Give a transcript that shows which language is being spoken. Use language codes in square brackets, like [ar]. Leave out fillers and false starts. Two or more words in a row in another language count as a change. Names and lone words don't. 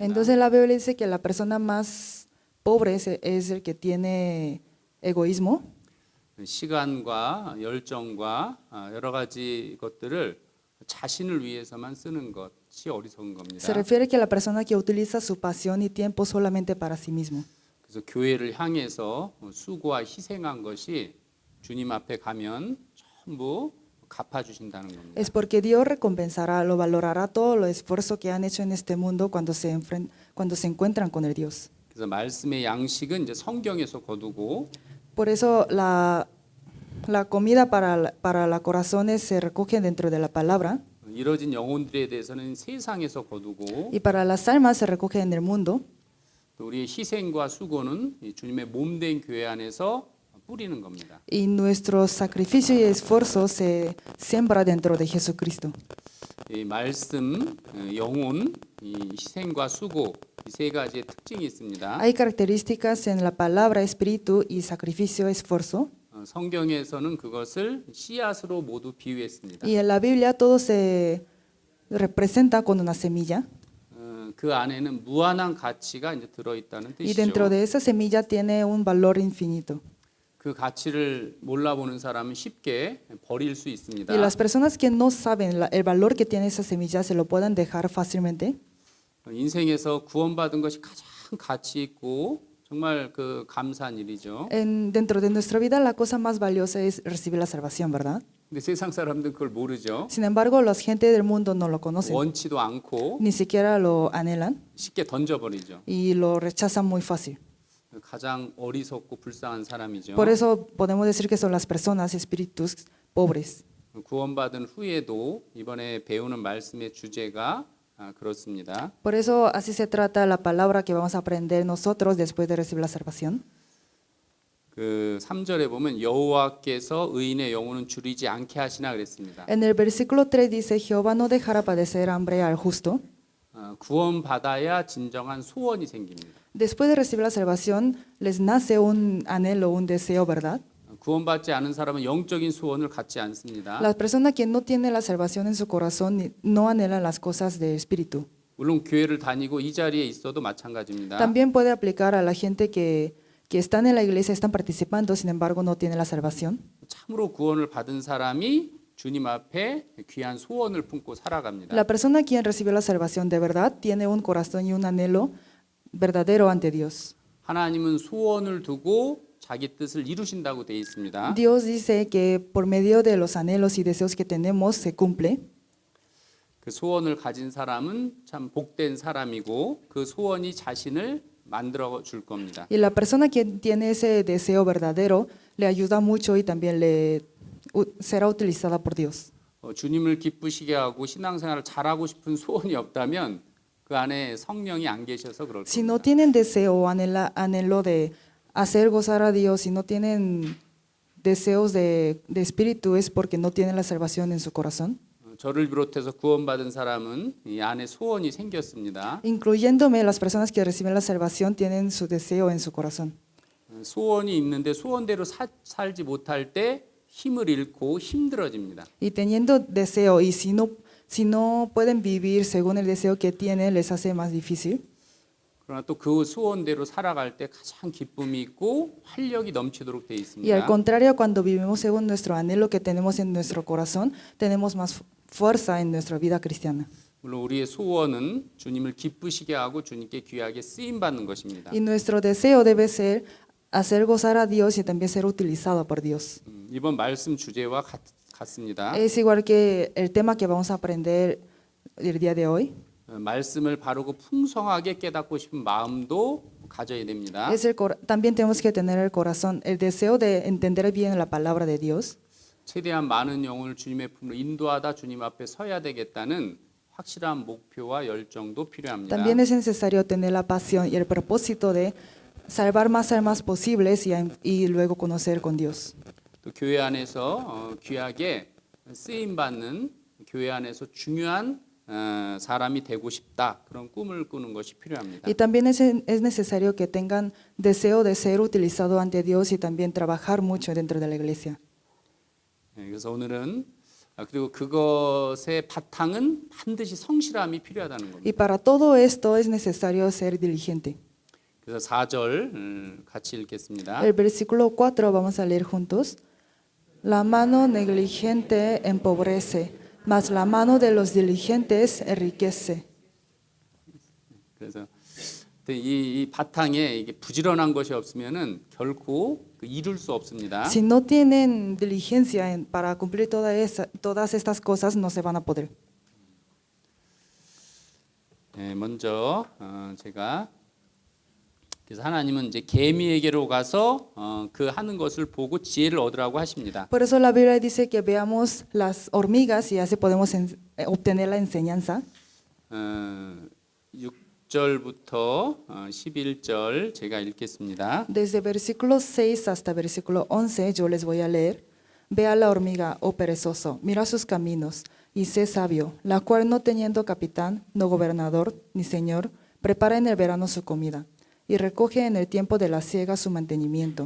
[es] Entonces la Biblia dice que la persona más pobre es el que tiene egoísmo. [ko] 시간과 열정과 여러 가지 것들을 자신을 위해서만 쓰는 것이 어리석은 겁니다. [es] Se refiere que la persona que utiliza su pasión y tiempo solamente para sí mismo. [ko] 그래서 교회를 향해서 수고와 희생한 것이 주님 앞에 가면 전부 갚아주신다는 겁니다. [es] Es porque Dios recompensará, lo valorará todo el esfuerzo que han hecho en este mundo cuando se encuentran con el Dios. [ko] 그래서 말씀의 양식은 이제 성경에서 거두고 [es] Por eso la comida para la corazones se recoge dentro de la palabra [ko] 이뤄진 영혼들에 대해서는 세상에서 거두고 [es] y para las almas se recoge en el mundo. [ko] 또 우리의 희생과 수고는 이 주님의 몸된 교회 안에서 뿌리는 겁니다. [es] Y nuestro sacrificio y esfuerzo se siembra dentro de Jesucristo. [ko] 이 말씀, 영혼, 이 희생과 수고 이 세 가지의 특징이 있습니다. [es] Hay características en la palabra, espíritu y sacrificio, esfuerzo. [ko] 성경에서는 그것을 씨앗으로 모두 비유했습니다. [es] Y en la Biblia todo se representa con una semilla. [ko] 그 안에는 무한한 가치가 이제 들어 있다는 [es] Y dentro [ko] 뜻이죠. [es] de esa semilla tiene un valor infinito. [ko] 그 가치를 몰라보는 사람은 쉽게 버릴 수 있습니다. [es] Y las personas que no saben el valor que tiene esa semilla se lo pueden dejar fácilmente. [ko] 인생에서 구원받은 것이 가장 가치 있고 정말 그 감사한 일이죠. [es] Dentro de nuestra vida la cosa más valiosa es recibir la salvación, ¿verdad? [ko] 근데 세상 사람들은 그걸 모르죠. [es] Sin embargo, la gente del mundo no lo conocen, [ko] 원치도 않고 [es] ni siquiera lo anhelan [ko] 쉽게 던져버리죠. [es] y lo rechazan muy fácil. [ko] 가장 어리석고 불쌍한 사람이죠. [es] Por eso podemos decir que son las personas, espíritus pobres. [ko] 구원받은 후에도 이번에 배우는 말씀의 주제가 그렇습니다. [es] Por eso así se trata la palabra que vamos a aprender nosotros después de recibir la salvación. [ko] 그 3절에 보면 여호와께서 의인의 영혼은 줄이지 않게 하시나 그랬습니다. [es] En el versículo 3 dice, Jehová no dejará padecer hambre al justo. [ko] 구원받아야 진정한 소원이 생깁니다. [es] Después de recibir la salvación, les nace un anhelo, un deseo, ¿verdad? [ko] 구원받지 않은 사람은 영적인 소원을 갖지 않습니다. [es] La persona que no tiene la salvación en su corazón no anhela las cosas del espíritu. [ko] 물론 교회를 다니고 이 자리에 있어도 마찬가지입니다. [es] También puede aplicar a la gente que están en la iglesia, están participando, sin embargo no tiene la salvación. [ko] 참으로 구원을 받은 사람이 주님 앞에 귀한 소원을 품고 살아갑니다. [es] La persona quien recibió la salvación de verdad tiene un corazón y un anhelo verdadero ante Dios. [ko] 하나님은 소원을 두고 자기 뜻을 이루신다고 되어 있습니다. [es] Dios dice que por medio de los anhelos y deseos que tenemos se cumple. [ko] 그 소원을 가진 사람은 참 복된 사람이고 그 소원이 자신을 만들어 줄 겁니다. [es] Y la persona que tiene ese deseo verdadero le ayuda mucho y también será utilizada por Dios. [ko] 주님을 기쁘시게 하고 신앙생활을 잘하고 싶은 소원이 없다면 그 안에 성령이 안 계셔서 그럴 [es] Si no [ko] 겁니다. [es] tienen deseo o anhelo de hacer gozar a Dios, si no tienen deseos de espíritu, es porque no tienen la salvación en su corazón. [ko] 저를 비롯해서 구원받은 사람은 이 안에 소원이 생겼습니다. [es] Incluyéndome, las personas que reciben la salvación tienen su deseo en su corazón. [ko] 소원이 있는데 소원대로 살지 못할 때 힘을 잃고 힘들어집니다. [es] Y teniendo deseo, y si no pueden vivir según el deseo que tienen, les hace más difícil. [ko] 그러나 또 그 소원대로 살아갈 때 가장 기쁨이 있고 활력이 넘치도록 되어 [es] Y al [ko] 있습니다. [es] contrario, cuando vivimos según nuestro anhelo que tenemos en nuestro corazón, tenemos más fuerza en nuestra vida cristiana. [ko] 물론 우리의 소원은 주님을 기쁘시게 하고 주님께 귀하게 쓰임 받는 것입니다. [es] Y nuestro deseo debe ser hacer gozar a Dios y también ser utilizado por Dios. [ko] 이번 말씀 주제와 같습니다. [es] Es igual que el tema que vamos a aprender el día de hoy. [ko] 말씀을 바르고 풍성하게 깨닫고 싶은 마음도 가져야 됩니다. [es] También tenemos que tener el corazón, el deseo de entender bien la palabra de Dios. [ko] 최대한 많은 영혼을 주님의 품으로 인도하다 주님 앞에 서야 되겠다는 확실한 목표와 열정도 필요합니다. [es] También es necesario tener la pasión y el propósito de salvar más almas posibles y luego conocer con Dios. [ko] 또 교회 안에서 귀하게 쓰임 받는 교회 안에서 중요한 사람이 되고 싶다 그런 꿈을 꾸는 것이 필요합니다. [es] Y también es necesario que tengan deseo de ser utilizado ante Dios y también trabajar mucho dentro de la iglesia. [ko] 그래서 오늘은 그리고 그것의 바탕은 반드시 성실함이 필요하다는 겁니다. [es] Y para todo esto es necesario ser diligente. [ko] 그래서 4절 같이 읽겠습니다. [es] El versículo 4 vamos a leer juntos. La mano negligente empobrece, mas la mano de los diligentes enriquece. [ko] 그래서 이 바탕에 이게 부지런한 것이 없으면은 결코 이룰 수 없습니다. [es] Si no tienen diligencia para cumplir todas estas cosas, no se van a poder. [ko] 먼저 제가 그래서 하나님은 이제 개미에게로 가서 그 하는 것을 보고 지혜를 얻으라고 하십니다. [es] Por eso la Biblia dice que veamos las hormigas y así podemos obtener la enseñanza. [ko] 6절부터 11절 제가 읽겠습니다. [es] Desde versículo 6 hasta versículo 11 yo les voy a leer. Ve a la hormiga, oh perezoso, mira sus caminos y sé sabio, la cual no teniendo capitán, no gobernador, ni señor, prepara en el verano su comida y recoge en el tiempo de la siega su mantenimiento.